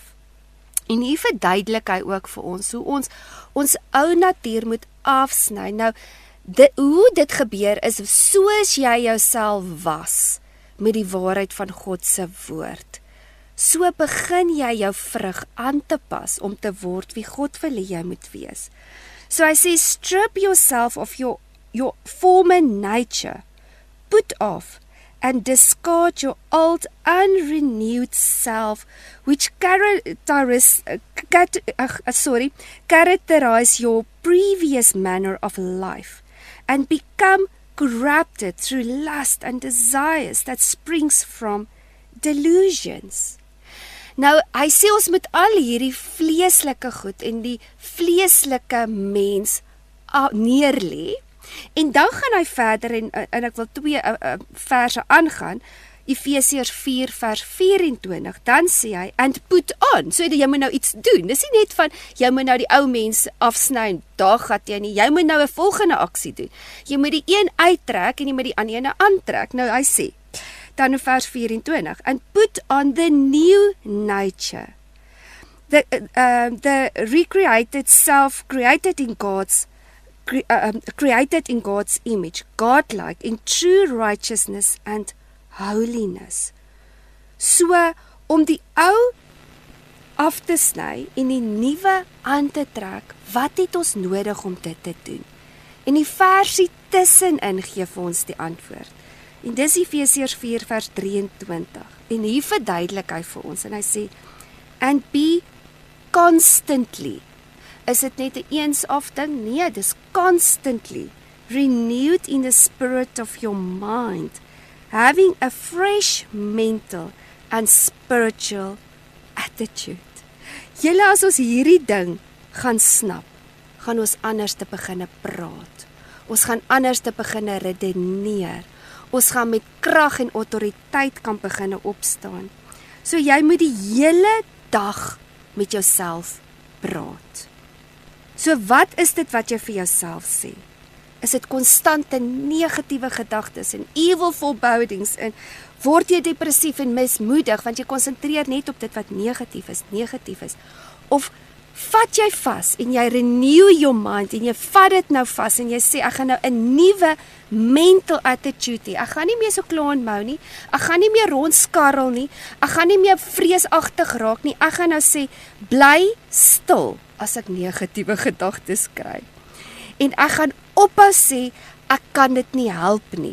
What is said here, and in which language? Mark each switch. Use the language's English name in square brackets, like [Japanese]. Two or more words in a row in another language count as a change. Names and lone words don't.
[Afrikaans] En hier verduidelik hy ook vir ons hoe ons ou natuur moet afsny. Nou, hoe dit gebeur is, soos jy jouself was met die waarheid van God se woord, so begin jy jou vrug aan te pas om te word wie God wil hê jy moet wees. So hy sê, [English] strip yourself of your your former nature, put off and discard your old unrenewed self, which characterize your previous manner of life, and become corrupted through lust and desires that springs from delusions. [Afrikaans] Nou, hy sê ons moet al hierdie vleeslike goed en die vleeslike mens neerlê. En dan gaan hy verder en ek wil 2 verse aangaan. Efesiërs 4 vers 24. Dan sê hy, [English] and put on. [Afrikaans] So jy moet nou iets doen. Dis nie net van jy moet nou die ou mens afsny en daar gat jy nie. Jy moet nou 'n volgende aksie doen. Jy moet die een uittrek en jy moet die ander een aantrek. Nou hy sê dan in vers 24, [English] and put on the new nature, the recreated self, created in God's image, godlike in true righteousness and holiness. [Afrikaans] So om die ou af te sny en die nuwe aan te trek, wat het ons nodig om dit te doen? En die versie tussenin gee vir ons die antwoord. En dis Efesiërs 4 vers 23. En hier verduidelik hy vir ons en hy sê, [English] and be constantly. [Afrikaans] Is dit net 'n eens-af ding? Nee, dis [English] constantly renewed in the spirit of your mind, having a fresh mental and spiritual attitude. [Afrikaans] Julle, as ons hierdie ding gaan snap, gaan ons anders te begin praat. Ons gaan anders te begin redeneer. Ons gaan met krag en autoriteit kan begin opstaan. So jy moet die hele dag met jouself praat. So wat is dit wat jy vir jouself sê? Is dit konstante negatiewe gedagtes en [English] evil forebodings [Afrikaans] en word jy depressief en mismoedig want jy konsentreer net op dit wat negatief is? Of vat jy vas en jy [English] renew your mind [Afrikaans] en jy vat dit nou vas en jy sê ek gaan nou 'n nuwe [English] mental attitude [Afrikaans] hê. Ek gaan nie meer so klaanmou nie. Ek gaan nie meer rondskarrel nie. Ek gaan nie meer vreesagtig raak nie. Ek gaan nou sê bly stil as ek negatiewe gedagtes kry. En ek gaan ophou sê ek kan dit nie help nie.